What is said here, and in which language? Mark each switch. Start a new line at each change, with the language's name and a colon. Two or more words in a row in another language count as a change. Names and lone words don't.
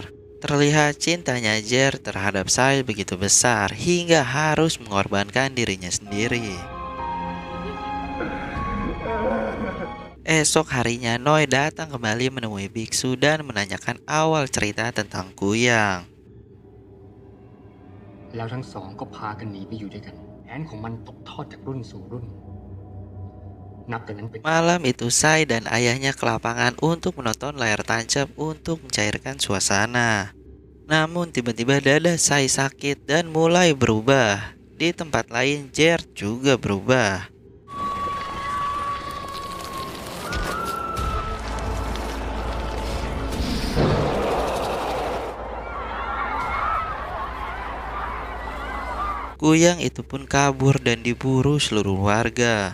Indonesian: Terlihat cintanya Jared terhadap Sai begitu besar hingga harus mengorbankan dirinya sendiri. Esok harinya Noi datang kembali menemui biksu dan menanyakan awal cerita tentang kuyang.
Thai: แล้วทั้งสองก็พากันหนีไปอยู่ด้วยกันแผนของมันตกทอดจากรุ่นสู่รุ่น
Indonesian: Malam itu Sai dan ayahnya ke lapangan untuk menonton layar tancap untuk mencairkan suasana. Namun tiba-tiba dada Sai sakit dan mulai berubah. Di tempat lain Jared juga berubah. Kuyang itu pun kabur dan diburu seluruh warga.